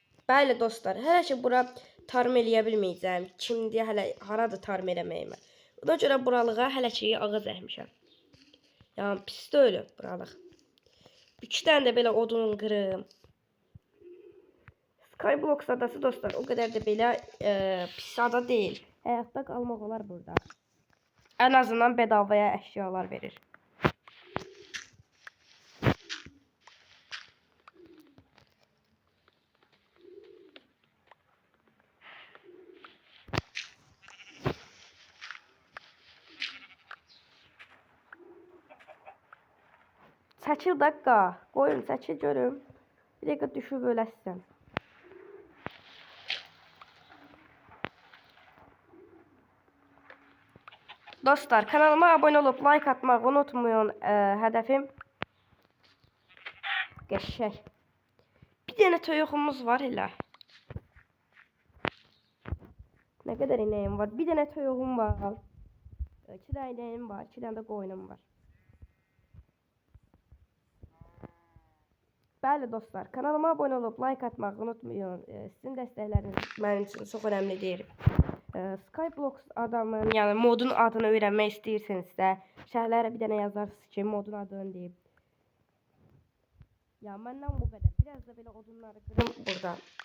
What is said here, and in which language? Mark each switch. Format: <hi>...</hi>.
<az>Bəli dostlar, hələ ki bura tarım eləyə bilməyəcəm. Kimdir hələ haradır tarım eləməyimə. Ona görə buralığa hələ ki ağız əkmişəm. Yəni pis də ölüb buralıq. 2 dənə də belə odun qırım.</az> <tr>Skyblock adası dostlar o kadar da belə pis ada değil.</tr> <az>Hayatta qalmaq olar burada.</az> <tr>En azından bedavaya</tr> <az>əşyalar verir. Çəkil dakika. Qoyun çəkil görüm. Bir dəqiqə düşüb öləsən.</az> <tr>Dostlar kanalıma abone olup like atmayı unutmayın.</tr> <az>Hədəfim qəşəng. Bir dənə toyuğumuz var elə.</az> <tr>Ne kadar ineğim var?</tr> <az>Bir dənə toyuğum var. 2 dənə ineğim var. 2 dənə də qoyunum var.</az> <tr>Bəli dostlar, kanalıma abone olup like atmayı unutmayın.</tr> <az>Sizin dəstəkləriniz mənim üçün çox önəmlidir. Skyblock adamın, yəni modun adını öyrənmək istəyirsinizsə, şərhlərə bir dənə yazarsınız ki, modun adını deyib. Ya məndən bu qədər. Biraz da belə odunları qırım burada.</az>